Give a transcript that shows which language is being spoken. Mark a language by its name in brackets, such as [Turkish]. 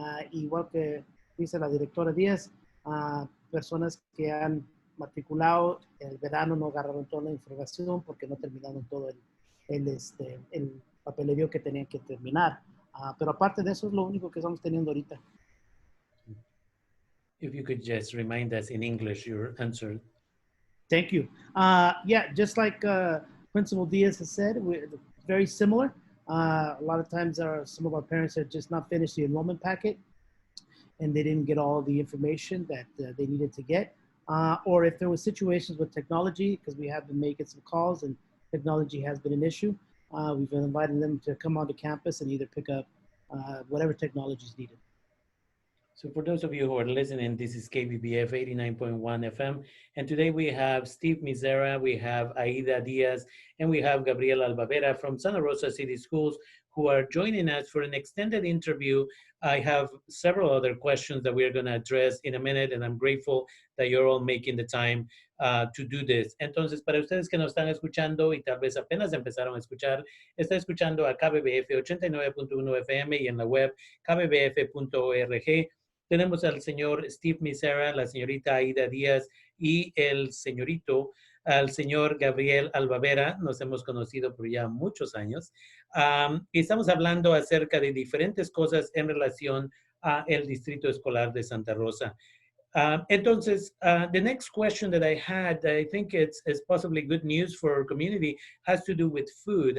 [Spanish] Igual que dice la directora Díaz, personas que han matriculado el verano no agarraron toda la información porque no terminaron todo el papelerío que tenían que terminar. Pero aparte de eso es lo único que estamos teniendo ahorita. [English] If you could just remind us in English your answer. Thank you. Yeah, just like Principal Diaz has said, we're very similar. A lot of times some of our parents had just not finished the enrollment packet and they didn't get all the information that they needed to get. Or if there were situations with technology, because we have been making some calls and technology has been an issue, we've been inviting them to come onto campus and either pick up whatever technology is needed. So for those of you who are listening, this is KBBF 89.1 FM. And today we have Steve Mizera, we have Aida Diaz, and we have Gabriel Albavera from Santa Rosa City Schools who are joining us for an extended interview. I have several other questions that we're going to address in a minute, and I'm grateful that you're all making the time to do this. [Spanish] Entonces, para ustedes que nos están escuchando y tal vez apenas empezaron a escuchar, está escuchando a KBBF 89.1 FM y en la web kbbf.org. Tenemos al señor Steve Mizera, la señorita Aida Díaz y el señor Gabriel Albavera. Nos hemos conocido por ya muchos años. Y estamos hablando acerca de diferentes cosas en relación a el Distrito Escolar de Santa Rosa. [English] Entonces, the next question that I had, I think it's possibly good news for our community, has to do with food.